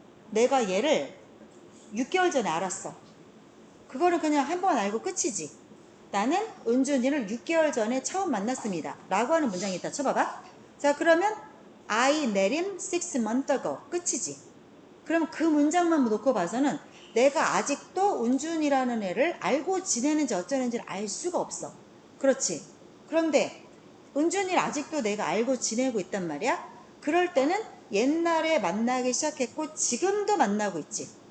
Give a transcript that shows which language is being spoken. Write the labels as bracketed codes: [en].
[ko] 내가 얘를 6개월 전에 알았어. 그거를 그냥 한 번 알고 끝이지. 나는 은준이를 6개월 전에 처음 만났습니다. 라고 하는 문장이 있다. 쳐봐봐. 자, 그러면 [en] I met him 6 months ago. [ko] 끝이지. 그럼 그 문장만 놓고 봐서는 내가 아직도 은준이라는 애를 알고 지내는지 어쩌는지를 알 수가 없어. 그렇지. 그런데 은준이를 아직도 내가 알고 지내고 있단 말이야. 그럴 때는 옛날에 만나기 시작했고 지금도 만나고 있지.